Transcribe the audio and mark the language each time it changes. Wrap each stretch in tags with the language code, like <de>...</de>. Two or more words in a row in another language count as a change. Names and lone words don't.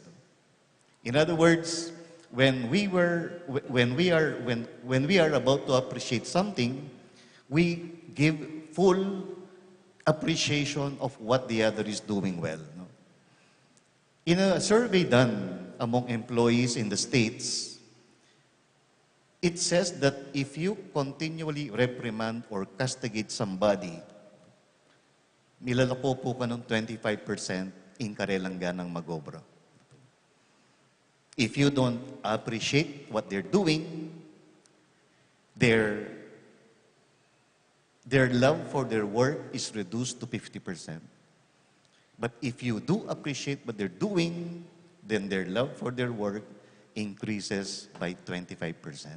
<en>In other words, when we are about to appreciate something, we give full appreciation of what the other is doing well. No? In a survey done among employees in the States, it says that if you continually reprimand or castigate somebody,</en> <pam>nilalako po ka ng 25% inkarelang ganang magobra.</pam> <en>If you don't appreciate what they're doing, their love for their work is reduced to 50%. But if you do appreciate what they're doing, then their love for their work increases by 25%.</en>